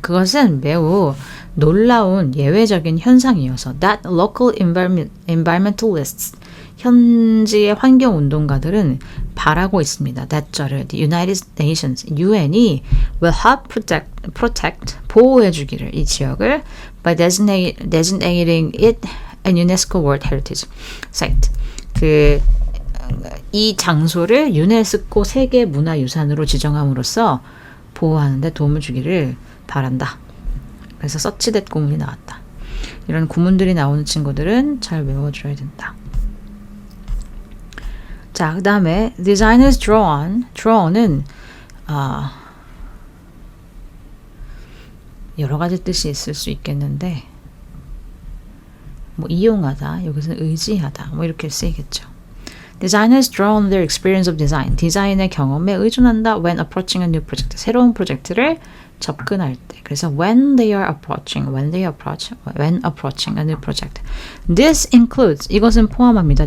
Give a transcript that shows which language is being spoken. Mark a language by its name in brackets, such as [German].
[Korean] 그것은 매우 놀라운 예외적인 현상이어서 [English] that local environmentalists [Korean] 현지의 환경운동가들은 바라고 있습니다. [English] that절을 the United Nations UN이 will help protect [Korean] 보호해주기를 이 지역을 [English] by designating it a UNESCO World Heritage Site. [Korean] 이 장소를 유네스코 세계 문화유산으로 지정함으로써 보호하는 데 도움을 주기를 바란다. 그래서 서치댓 구문이 나왔다. 이런 구문들이 나오는 친구들은 잘 외워줘야 된다. 자, 그 다음에 designers draw는 여러 가지 뜻이 있을 수 있겠는데 뭐 이용하다, 여기서는 의지하다, 뭐 이렇게 쓰이겠죠. [English] Designers draw on their experience of design. [Korean] 디자인의 경험에 의존한다 [English] when approaching a new project. [Korean] 새로운 프로젝트를 접근할 때. 그래서 [English] when approaching a new project. This includes, [Korean] 이것은 포함합니다.